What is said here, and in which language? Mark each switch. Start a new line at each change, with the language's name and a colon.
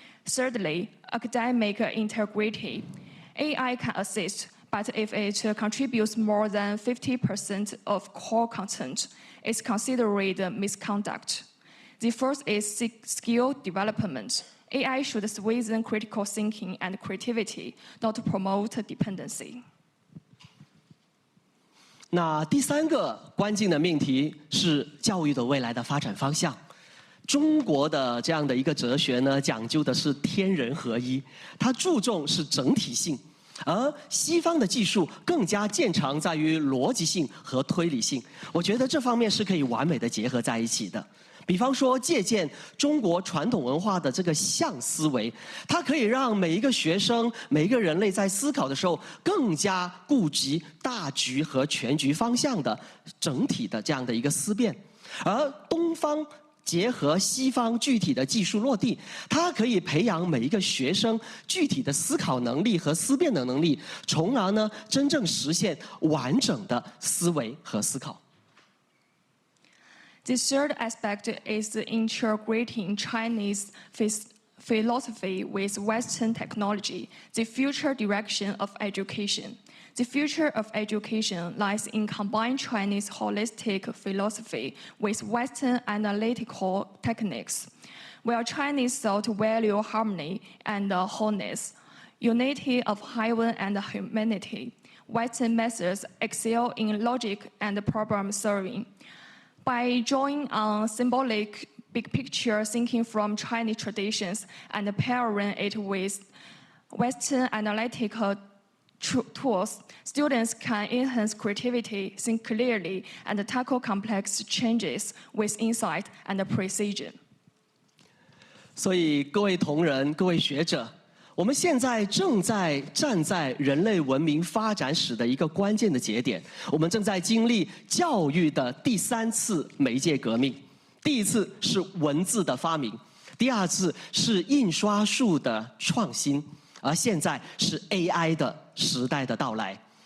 English: Thirdly, academic integrity. AI can assist, but if it contributes more than 50% of core content, it's considered misconduct. The first is skill development. AI should strengthen critical thinking and creativity, not promote dependency.
Chinese: 那第三个关键的命题是教育的未来的发展方向。中国的这样的一个哲学呢，讲究的是天人合一，它注重是整体性，而西方的技术更加见长在于逻辑性和推理性。我觉得这方面是可以完美的结合在一起的。比方说，借鉴中国传统文化的这个象思维，它可以让每一个学生、每一个人类在思考的时候，更加顾及大局和全局方向的整体的这样的一个思辨。而东方结合西方具体的技术落地，它可以培养每一个学生具体的思考能力和思辨的能力，从而呢，真正实现完整的思维和思考。
English: The third aspect is integrating Chinese philosophy with Western technology, the future direction of education. The future of education lies in combining Chinese holistic philosophy with Western analytical techniques. While Chinese thought value harmony and wholeness, unity of heaven and humanity, Western methods excel in logic and problem solving. By drawing on symbolic big picture thinking from Chinese traditions and pairing it with Western analytical tools, students can enhance creativity, think clearly, and tackle complex changes with insight and precision.
Chinese: 所以，各位同仁、各位学者，我们现在正在站在人类文明发展史的一个关键的节点，我们正在经历教育的第3次媒介革命。第一次是文字的发明，第2次是印刷术的创新，而现在是 AI 的时代的到来。